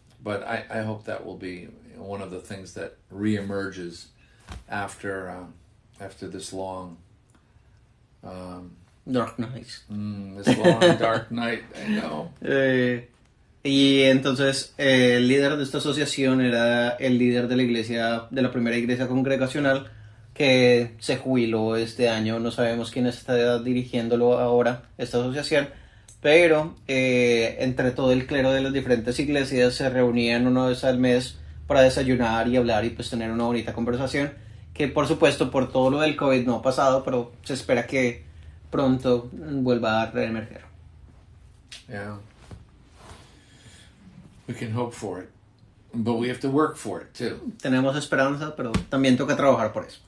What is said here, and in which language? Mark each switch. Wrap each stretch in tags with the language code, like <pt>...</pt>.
<en>But I hope that will be one of the things that reemerges after this long Dark Night. This long dark night, I know.</en> <es>Y entonces el líder de esta asociación era el líder de la iglesia, de la primera iglesia congregacional, que se jubiló este año. No sabemos quién está dirigiéndolo ahora, esta asociación, pero entre todo el clero de las diferentes iglesias se reunían una vez al mes para desayunar y hablar y pues tener una bonita conversación, que por supuesto por todo lo del COVID no ha pasado, pero se espera que pronto vuelva a reemerger.</es> <en>Yeah. We can hope for it, but we have to work for it too.</en> <es>Tenemos esperanza, pero también toca trabajar por eso.</es>